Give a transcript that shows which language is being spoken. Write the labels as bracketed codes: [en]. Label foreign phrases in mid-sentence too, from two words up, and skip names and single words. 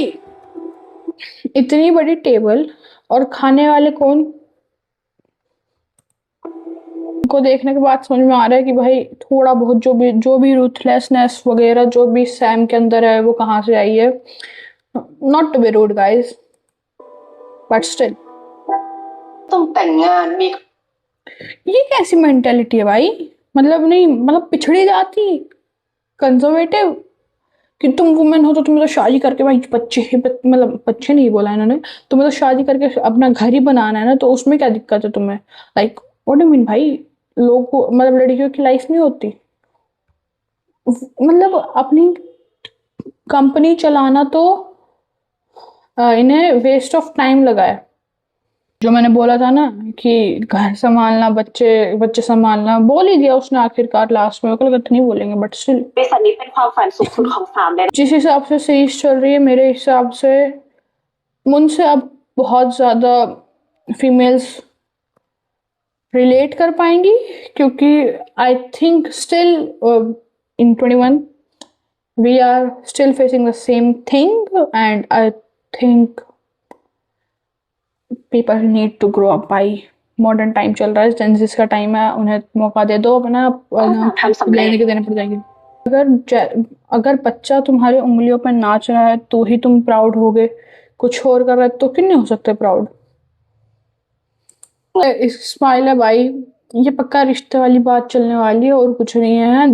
[hi] इतनी बड़ी टेबल और खाने वाले कौन, को देखने के बाद समझ में आ रहा है कि भाई थोड़ा बहुत जो भी रूथलेसनेस वगैरह जो भी सैम के अंदर है वो कहाँ से आई है। [en] not to be rude guys but still [th] ต้องแต่งงานมี [hi] ये कैसी मेंटेलिटी है भाई? मतलब नहीं, मतलब पिछड़ी जाती, कंजर्वेटिव, कि तुम वुमेन हो तो तुम्हें तो शादी करके भाई मतलब बच्चे नहीं बोला इन्होंने, तुम्हें तो शादी करके अपना घर ही बनाना है ना, तो उसमें क्या दिक्कत है तुम्हें? [en] like what do mean भाई? [hi] लोग को मतलब लड़कियों की लाइफ नहीं होती? मतलब अपनी कंपनी चलाना तो इन्हें [en] waste of time [hi] लगा है। जो मैंने बोला था ना कि घर संभालना, बच्चे बच्चे संभालना, बोल ही दिया उसने आखिरकार लास्ट में, गलत नहीं बोलेंगे [en] but still [th] บริษัทนี้เป็นความฝันสูงสุดของสามเลย [hi] जिस हिसाब से सीरीज चल रही है, मेरे हिसाब से मुझसे अब बहुत ज़्यादा [en] females relate [hi] कर पाएंगी, क्योंकि [en] I think still in 21 we are still facing the same thing, and I think people need to grow up [hi] भाई। [en] modern time [hi] चल रहा है, जेंजिस का टाइम है, उन्हें मौका दे दो अपना, लेने के देने पड़ जाएंगे। अगर बच्चा तुम्हारी उंगलियों पर नाच रहा है तो ही तुम प्राउड होगे, कुछ और कर रहा है तो क्यों नहीं हो सकते प्राउड? स्माइल है भाई, ये पक्का रिश्ते वाली बात चलने वाली है और कुछ नहीं है।